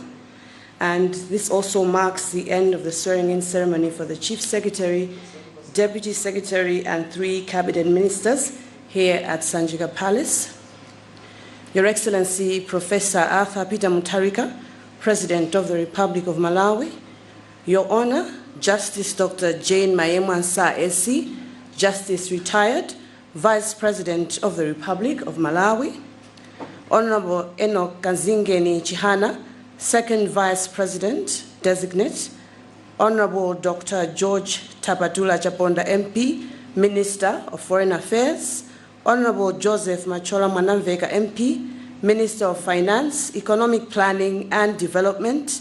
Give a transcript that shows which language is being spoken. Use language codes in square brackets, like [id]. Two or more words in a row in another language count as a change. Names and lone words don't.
[en] And this also marks the end of the swearing-in ceremony for the Chief Secretary, Deputy Secretary, and 3 Cabinet Ministers here at Sanjika Palace. Your Excellency, Professor Arthur Peter Mutharika, President of the Republic of Malawi. Your Honor, Justice Dr. Jane Mayemwansa SC, Justice Retired, Vice President of the Republic of Malawi. Honorable Enoch Kanzingeni Chihana, Second Vice President Designate. Honorable Dr. George Tapatula Chaponda MP, Minister of Foreign Affairs. Honorable Joseph Machola Mwanamveka MP, Minister of Finance, Economic Planning and Development.